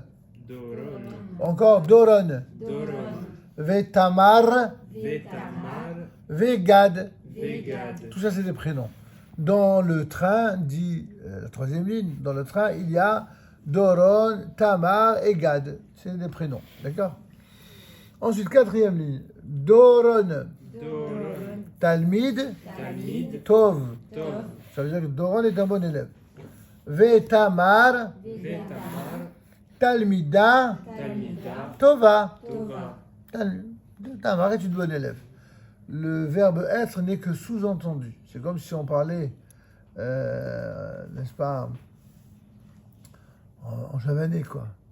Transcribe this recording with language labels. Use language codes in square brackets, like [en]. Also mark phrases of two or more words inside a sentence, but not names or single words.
[fr] Encore doron. Vetamar. [he] Vegad. [fr] Tout ça, c'est des prénoms. Dans le train, dit la troisième ligne, dans le train, il y a Doron, Tamar et Gad. C'est des prénoms, d'accord? Ensuite, quatrième ligne, Doron. [he] תלמיד. טוב. [fr] Ça veut dire que Doron est un bon élève. [he] ותמר. תלמידה. Tova. [fr] Tamar est une bonne élève. Le verbe être n'est que sous-entendu. C'est comme si on parlait, n'est-ce pas, en javanais, quoi.